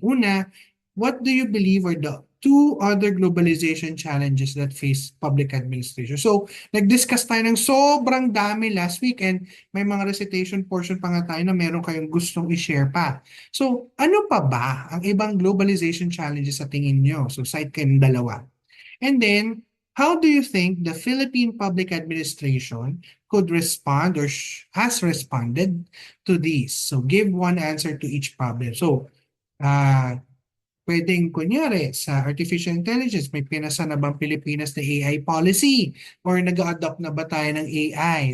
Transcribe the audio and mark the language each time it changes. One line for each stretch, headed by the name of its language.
Filipino: Una,
English: what do you believe are the two other globalization challenges that face public administration?
Filipino: So, nag-discuss tayo ng sobrang dami
English: last week
Filipino: and may mga
English: recitation portion
Filipino: pa nga tayo na meron kayong gustong i-share pa. So, ano pa ba ang ibang
English: globalization challenges
Filipino: sa tingin nyo? So, cite kayo ng dalawa.
English: And then, how do you think the Philippine public administration could respond or has responded to these? So, give one answer to each problem. So,
Filipino: Pwedeng kunyari sa artificial intelligence, may pinasa na bang Pilipinas na
English: AI policy
Filipino: or nag-adopt na ba tayo ng AI?